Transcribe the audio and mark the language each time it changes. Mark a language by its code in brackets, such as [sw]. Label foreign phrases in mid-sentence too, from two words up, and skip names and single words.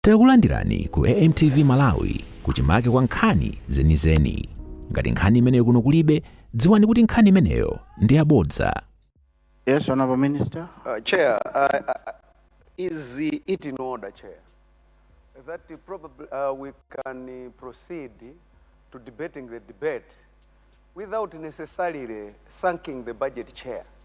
[ny] Takulandirani ku AMTV Malawi kuchimake kwa nkhani zenizeni. Ngati nkhani imeneyo kuno kulibe, dziwani kuti nkhani imeneyo ndi yabodza. [en] Yes, Honorable Minister. Chair, is it in order, Chair, that probably we can proceed to debating the debate without necessarily thanking the budget chair?